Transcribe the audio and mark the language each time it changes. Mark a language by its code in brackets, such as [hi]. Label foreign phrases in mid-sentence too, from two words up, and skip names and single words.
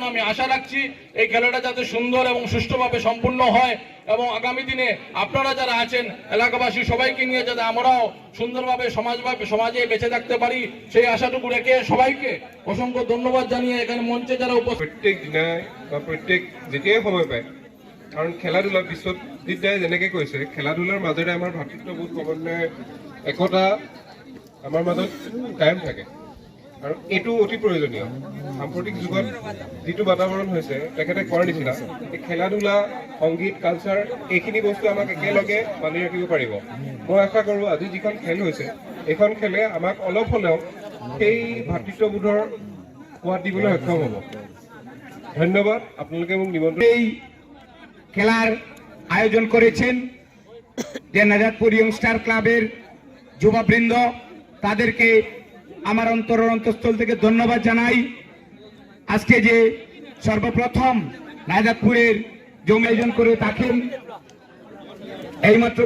[bn] আমি আশা রাখছি এই খেলাটা যাতে সুন্দর এবং সুষ্ঠুভাবে সম্পূর্ণ হয় এবং আগামী দিনে আপনারা যারা আছেন এলাকাবাসী সবাইকে নিয়ে যাতে আমরাও সুন্দরভাবে সমাজে বেঁচে থাকতে পারি, সেই আশাটুকু রেখে সবাইকে অসংখ্য ধন্যবাদ জানিয়ে এখানে মঞ্চে যারা [as] প্রত্যেক দিনাই বা প্রত্যেক যেতিয়াই সময় পায়, কাৰণ খেলা-ধূলা বিশ্বজিৎদাই যেনেকৈ কৈছে, খেলা-ধূলাৰ মাজেৰে আমাৰ ভাতৃত্ববোধ ক্ৰমান্বয়ে একতা আমাৰ মাজত কায়েম থাকে। আৰু এইটো অতি প্ৰয়োজনীয় সাম্প্ৰতিক যুগত যিটো বাতাবৰণ হৈছে তেখেতে কোৱাৰ নিচিনা এই খেলা ধূলা সংগীত কালচাৰ এইখিনি বস্তু আমাক একেলগে বান্ধি ৰাখিব পাৰিব মই আশা কৰোঁ আজি যিখন খেল হৈছে এইখন খেলে আমাক অলপ হ'লেও সেই ভাতৃত্ববোধৰ সোৱাদ দিবলৈ সক্ষম হ'ব ধন্যবাদ আপোনালোকে মোক নিমন্ত্ৰণ [bn] এই খেলার আয়োজন করেছেন যে নাজাতপুর ইয়ংস্টার ক্লাবের যুববৃন্দ তাদেরকে আমার অন্তঃস্থল থেকে ধন্যবাদ জানাই আজকে যে সর্বপ্রথম নাজাতপুরের জমি আয়োজন করে থাকেন এইমাত্র